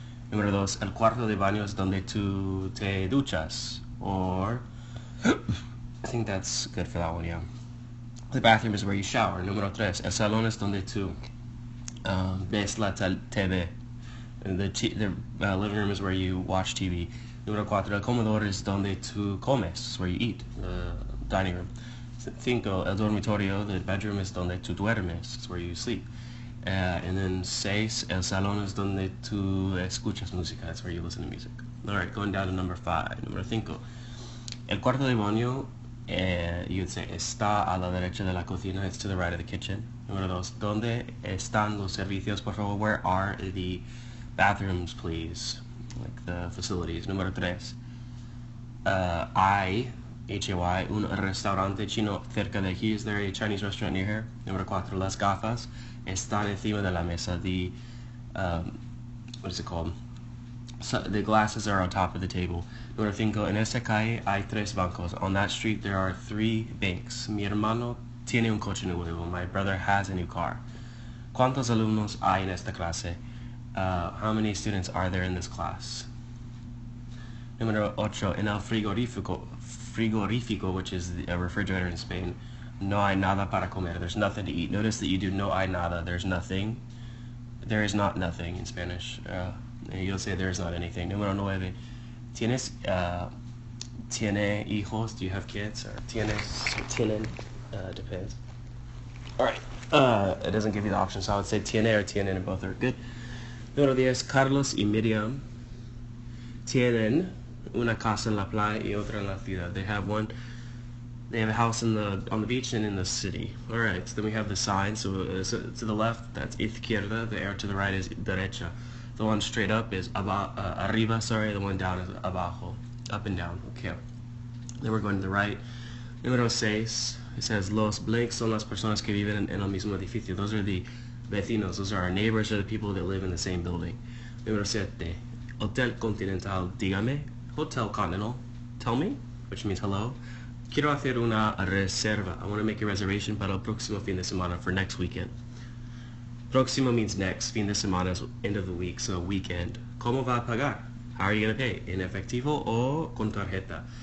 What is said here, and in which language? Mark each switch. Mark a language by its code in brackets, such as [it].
[es] Número dos, el cuarto de baño es donde tú te duchas. [en] Or I think that's good for that one, yeah. The bathroom is where you shower. [es] Número tres, el salón es donde tú ves la TV. [en] And the living room is where you watch TV. [es] Número cuatro, el comedor es donde tú comes. [en] It's where you eat. The dining room. [es] Cinco, el dormitorio, [en] the bedroom is [es] donde tú duermes. [en] It's where you sleep. And then [es] seis, el salón es donde tú escuchas música. [en] That's where you listen to music. Alright, going down to number five. [es] Número cinco, el cuarto de baño [en] You would say [es] está a la derecha de la cocina. [en] It's to the right of the kitchen. [es] Número dos, ¿dónde están los servicios, por favor? [en] Where are the bathrooms, please? Like the facilities. [es] Número tres, hay, Hay, un restaurante chino cerca de aquí. [en] Is there a Chinese restaurant near here? [es] Número cuatro, las gafas están encima de la mesa. [en] The, what is it called? So the glasses are on top of the table. [es] Número cinco, en esta calle hay tres bancos. [en] On that street there are 3 banks. [es] Mi hermano tiene un coche nuevo. [en] My brother has a new car. [es] ¿Cuántos alumnos hay en esta clase? [en] How many students are there in this class? [es] Número ocho, en el frigorífico, [en] which is a refrigerator in Spain, [es] no hay nada para comer. [en] There's nothing to eat. Notice that you do [es] no hay nada. [en] There's nothing. There is not nothing in Spanish. You'll say there's not anything. [es] Número nueve, tiene hijos? [en] Do you have kids? Or tienen? Depends. Alright. It doesn't give you the option, so I would say tiene or tienen, and both are good. [es] Número 10, Carlos y Miriam tienen una casa en la playa y otra en la ciudad. [en] They have a house on the beach and in the city. Alright, so then we have the sign. So to the left, that's izquierda. The arrow to the right is derecha. The one straight up is arriba, sorry. The one down is abajo. Up and down, okay. Then we're going to the right. [es] Número 6, [en] it says, [es] los blanks son las personas que viven en el mismo edificio. [en] Those are the vecinos. Those are our neighbors, or the people that live in the same building. [es] Número 7, Hotel Continental, dígame. [en] Hotel Continental, tell me, which means hello. [es] Quiero hacer una reserva. [en] I want to make a reservation [es] para el próximo fin de semana, [en] for next weekend. Próximo means next. Fin de semana is end of the week, so weekend. [es] ¿Cómo va a pagar? [en] How are you going to pay? [es] ¿En efectivo o con tarjeta?